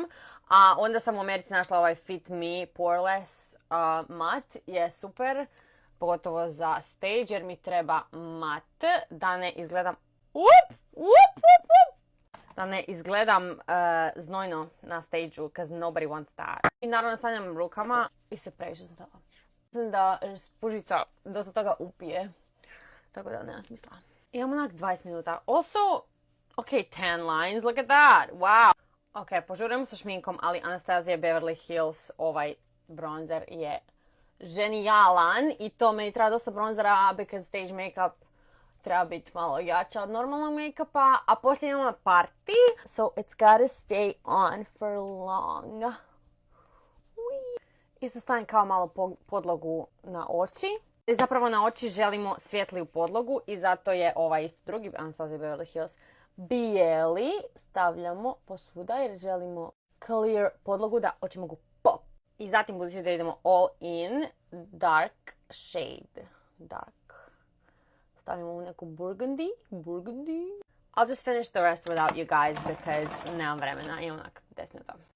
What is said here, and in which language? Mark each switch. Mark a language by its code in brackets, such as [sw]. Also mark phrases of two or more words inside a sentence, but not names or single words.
[hr] A onda sam u Americi našla ovaj Fit Me Poreless matte. Je super. Pogotovo za stage jer mi treba matte. Da ne izgledam... Da ne izgledam znojno na stage-u, [en] cause nobody wants that. [hr] I naravno stavljam rukama i se previše zadala. Mislim da spužica dosta toga upije, tako da nema smisla. Imam onak 20 minuta. [en] Also, tan lines, look at that, wow. [hr] Ok, požurujemo sa šminkom, ali Anastasia Beverly Hills, ovaj bronzer je ženijalan. I to meni treba dosta bronzera, [en] because stage makeup [hr] treba biti malo jača od normalnog make-upa, a poslije imamo party, [en] so it's gotta stay on for long. [hr] Isto stavim kao malo podlogu na oči. I zapravo na oči želimo svjetliju podlogu i zato je ovaj isto drugi Anastasia Beverly Hills bijeli. Stavljamo posvuda jer želimo clear podlogu da oči mogu pop. I zatim budući da idemo [en] all in, dark shade. [hr] Stavimo u neku burgundy. [en] I'll just finish the rest without you guys because [hr] nemam vremena, imam onak 10 minuta.